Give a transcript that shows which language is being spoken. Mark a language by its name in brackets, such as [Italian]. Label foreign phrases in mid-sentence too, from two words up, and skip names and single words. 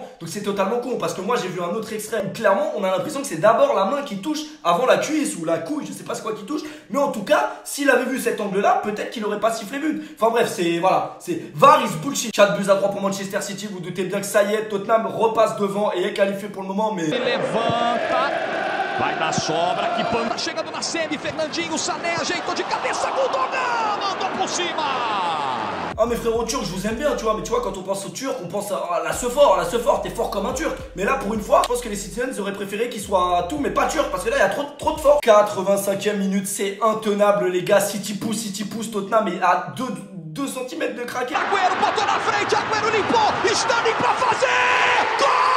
[French] Donc c'est totalement con parce que moi j'ai vu un autre extrait où clairement on a l'impression que c'est d'abord la main qui touche avant la cuisse ou la couille, je sais pas c'est quoi qui touche, mais en tout cas s'il avait vu cet angle là peut-être qu'il aurait pas sifflé but. Enfin bref, c'est voilà, c'est [English] VAR is bullshit. [French] 4-3 pour Manchester City, vous doutez bien que ça y est, Tottenham repasse devant et est qualifié pour le moment, mais [Portuguese] vai dar sobra, que pano, chegando na semi, Fernandinho, Sané, ajeitou de cabeça, Gundogan, mandou por cima. [French] Ah mais frérot turc, je vous aime bien, tu vois, mais tu vois quand on pense au turc, on pense à la Sephore, t'es fort comme un turc. Mais là pour une fois, je pense que les Citizens auraient préféré qu'il soit tout mais pas turc parce que là il y a trop de fort. 85e minute, c'est intenable les gars, City pousse, Tottenham est à 2 cm de craquer. [Portuguese] Aguero botou na frente, Aguero limpou, Sterling pra fazer, gol!